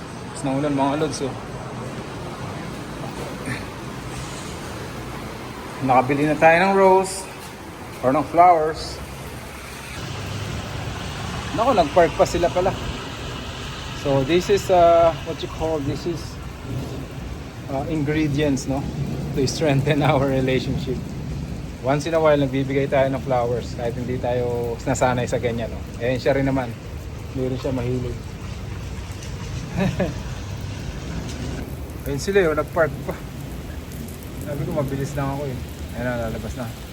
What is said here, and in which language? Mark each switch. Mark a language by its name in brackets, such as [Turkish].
[Filipino] Lakas ng ulan mga lods oh. Nakabili na tayo ng rose or ng flowers. Naku, nagpark pa sila pala. [English] So this is what you call, this is ingredients, no, to strengthen our relationship. Once in a while [Filipino] nagbibigay tayo ng flowers kahit hindi tayo nasanay sa ganyan, no. Eh siya rin naman, hindi rin siya mahilig. Ayun sila yun, nagpark pa. Sabi ko mabilis lang ako eh. Ayun na, lalabas na.